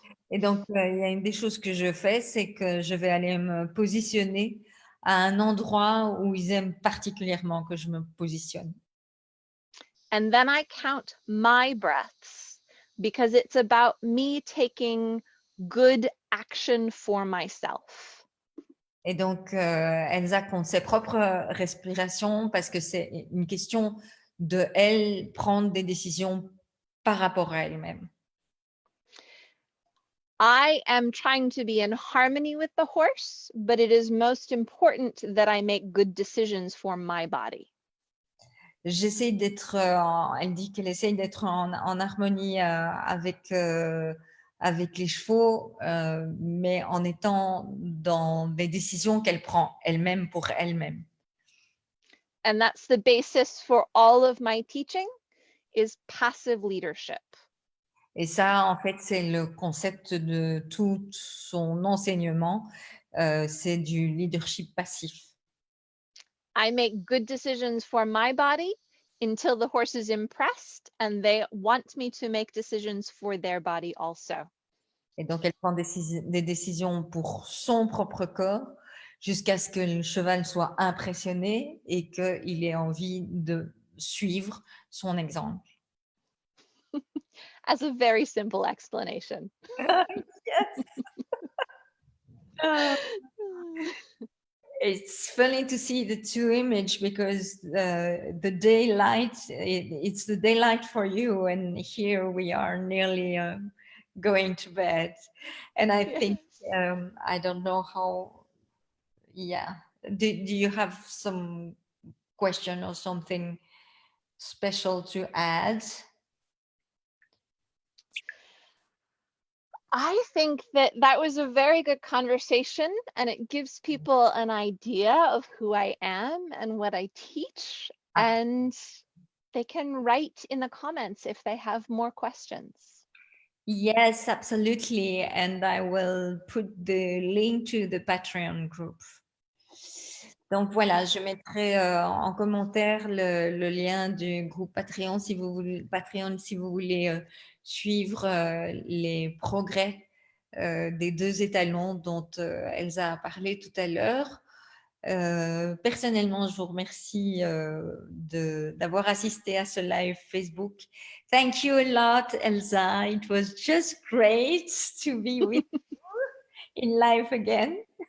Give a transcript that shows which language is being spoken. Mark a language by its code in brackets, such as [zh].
[fr] Et donc, il y a une des choses que je fais, c'est que je vais aller me positionner à un endroit où ils aiment particulièrement que je me positionne. [en] And then I count my breaths because it's about me taking good action for myself. [fr] Et donc, Elsa compte ses propres respirations parce que c'est une question de elle prendre des décisions par rapport à elle-même. [en] I am trying to be in harmony with the horse, but it is most important that I make good decisions for my body. [fr] J'essaie d'être, elle dit qu'elle essaye d'être en harmonie avec les chevaux, mais en étant dans des décisions qu'elle prend elle-même pour elle-même. [en] And that's the basis for all of my teaching is passive leadership. [fr] Et ça, en fait, c'est le concept de tout son enseignement, c'est du leadership passif. [en] I make good decisions for my body until the horse is impressed and they want me to make decisions for their body also. [fr] Et donc, elle prend des décisions pour son propre corps jusqu'à ce que le cheval soit impressionné et qu'il ait envie de suivre son exemple. [en] As a very simple explanation. Yes. It's funny to see the two images because the daylight, it's the daylight for you, and here we are nearly going to bed. And I think, I don't know how, yeah. Do you have some question or something special to add? I think that was a very good conversation and it gives people an idea of who I am and what I teach, and they can write in the comments if they have more questions. Yes, absolutely. And I will put the link to the Patreon group. [fr] Donc voilà, je mettrai en commentaire le lien du groupe Patreon si vous voulez suivre les progrès des 2 étalons dont Elsa a parlé tout à l'heure. Personnellement, je vous remercie d'avoir assisté à ce live Facebook. [en] Thank you a lot, Elsa. It was just great to be with you in live again.